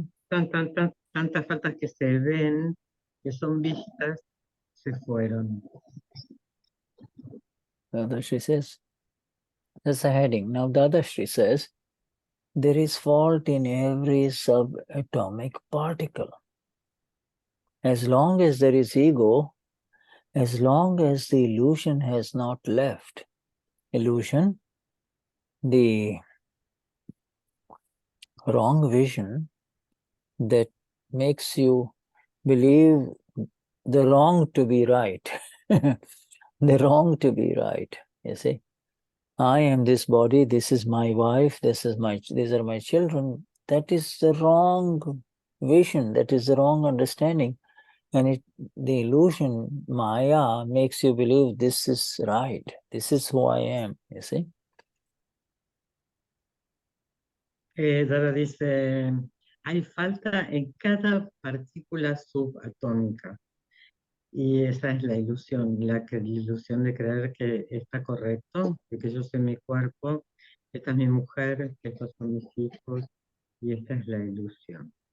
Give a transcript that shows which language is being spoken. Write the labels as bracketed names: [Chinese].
[Spanish] Tantas faltas que se ven, que son vistas, se fueron. [English] Dadashri says, that's a heading. Now Dadashri says, there is fault in every subatomic particle. As long as there is ego, as long as the illusion has not left, illusion, the wrong vision that makes you believe the wrong to be right, the wrong to be right, you see. I am this body, this is my wife, these are my children. That is the wrong vision, that is the wrong understanding. And the illusion, Maya, makes you believe this is right, this is who I am, you see. [Spanish] Dada dice, hay falta en cada partícula subatómica. Y esa es la ilusión, la ilusión de creer que está correcto, de que yo soy mi cuerpo, esta es mi mujer, estos son mis hijos, y esta es la ilusión.